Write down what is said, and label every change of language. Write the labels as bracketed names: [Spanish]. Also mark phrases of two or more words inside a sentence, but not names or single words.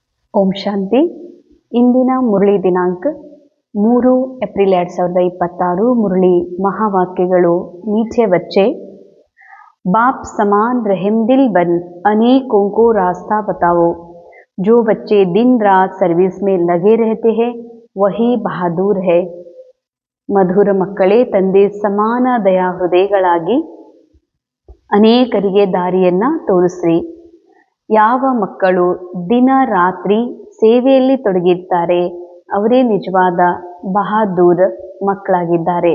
[Kannada] ಓಂ ಶಾಂತಿ. ಇಂದಿನ ಮುರಳಿ ದಿನಾಂಕ 3 ಏಪ್ರಿಲ್ 2026. ಮುರಳಿ ಮಹಾವಾಕ್ಯಗಳು. [Hindi] मीठे बच्चे, बाप समान रहम दिल बन अनेकों को रास्ता बताओ. जो बच्चे दिन रात सर्विस में लगे रहते हैं वही बहादुर है. [Kannada] ಮಧುರ ಮಕ್ಕಳೇ, ತಂದೆ ಸಮಾನ ದಯಾ ಹೃದಯಗಳಾಗಿ ಅನೇಕರಿಗೆ ದಾರಿಯನ್ನು ತೋರಿಸ್ರಿ. ಯಾವ ಮಕ್ಕಳು ದಿನ ರಾತ್ರಿ ಸೇವೆಯಲ್ಲಿ ತೊಡಗಿರ್ತಾರೆ ಅವರೇ ನಿಜವಾದ ಬಹಾದೂರ್ ಮಕ್ಕಳಾಗಿದ್ದಾರೆ.